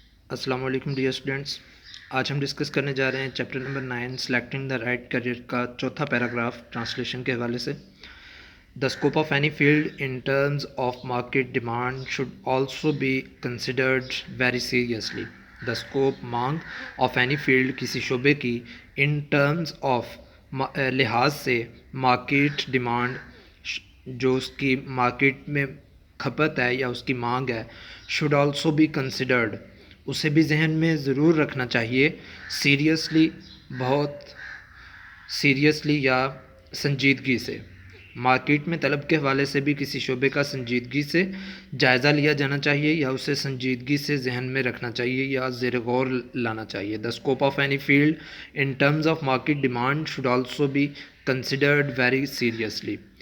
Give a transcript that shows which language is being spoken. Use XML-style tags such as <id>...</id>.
<ur>السلام علیکم dear students. آج ہم ڈسکس کرنے جا رہے ہیں chapter number 9 selecting the right career کا چوتھا پیراگراف ٹرانسلیشن کے حوالے سے.</ur> <en>The scope of any field in terms of market demand should also be considered very seriously. The scope</en> <ur>مانگ</ur> <en>of any field</en> <ur>کسی شعبے کی</ur> <en>in terms</en> <ur>آف لحاظ سے مارکیٹ ڈیمانڈ جو اس کی مارکیٹ میں کھپت ہے یا اس کی مانگ ہے</ur> <en>should also be considered</en> <ur>اسے بھی ذہن میں ضرور رکھنا چاہیے سیریسلی بہت سیریسلی یا سنجیدگی سے. مارکیٹ میں طلب کے حوالے سے بھی کسی شعبے کا سنجیدگی سے جائزہ لیا جانا چاہیے یا اسے سنجیدگی سے ذہن میں رکھنا چاہیے یا زیر غور لانا چاہیے.</ur> <en>The scope of any field in terms of market demand should also be considered very seriously.</en>